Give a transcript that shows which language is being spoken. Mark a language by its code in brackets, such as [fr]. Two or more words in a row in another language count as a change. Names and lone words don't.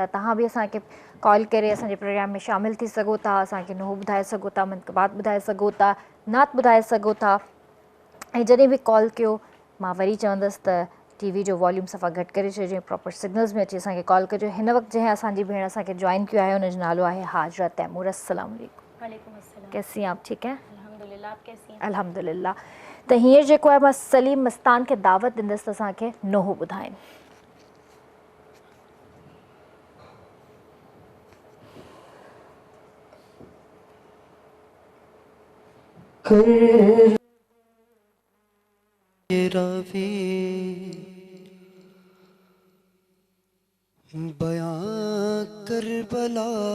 [sd] तव्हां बि असांखे कॉल करे असांजे प्रोग्राम में शामिलु थी सघो था, असांखे नुहो ॿुधाए सघो था, मनक़बात ॿुधाए सघो था, नात ॿुधाए सघो था। ऐं जॾहिं बि कॉल कयो मां वरी चवंदसि त टीवी जो वॉल्यूम सफ़ा घटि करे छॾियो, प्रॉपर सिग्नल्स में अची असांखे कॉल कजो। हिन वक़्तु जंहिं असांजी भेण असांखे जॉइन कयो आहे हुनजो नालो आहे हाजरा तैमूर। [ar] السلام عليكم. وعليكم السلام. [ur] کیسی ہیں آپ؟ ٹھیک ہیں الحمدللہ، آپ کیسی ہیں? [ar] अल्हम्दुलिल्लाह। [sd] त हींअर जेको आहे मां सलीम मस्तान खे दावत ॾींदसि त असांखे नुहो ॿुधाइनि। [ur] راوی بیاں کربلا